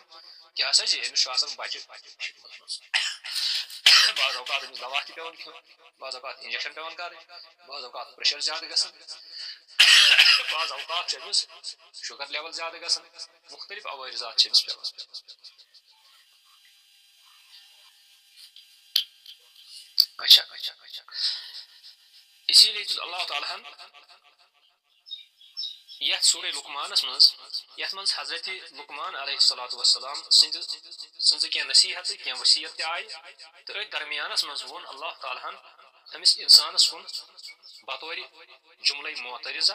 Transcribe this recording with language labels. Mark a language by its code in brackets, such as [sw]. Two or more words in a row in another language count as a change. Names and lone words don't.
[ks] کیٛاہ سا چھِ أمِس چھُ آسان بچہِ شکمس منٛز. بعض اوقات أمِس دوا تہِ پیٚوان کھیوٚن، بعض اوقات انجکشن پیٚوان کرٕنۍ، بعض اوقات پریشر زیادٕ گژھان، بعض اوقات چھُ أمِس شُگر لیول زیادٕ گژھان. مختلف عوٲرضات چھِ أمِس پیٚوان. [ur] اچھا اسی لیے [ks] دیُت اللہ تعالیٰ ہن یتھ سورہ لقمانس منٛز، یتھ منٛز حضرت لقمان [ar] علیہ الصلوۃ والسلام [ks] سٕنٛزٕ کینٛہہ نصیحتہٕ کینٛہہ وصیت تہِ آیہِ. تہٕ أتھۍ درمیانس منٛز ووٚن اللہ تعالیٰ ہن أمِس انسانس کُن بطورِ جملے معترضہ.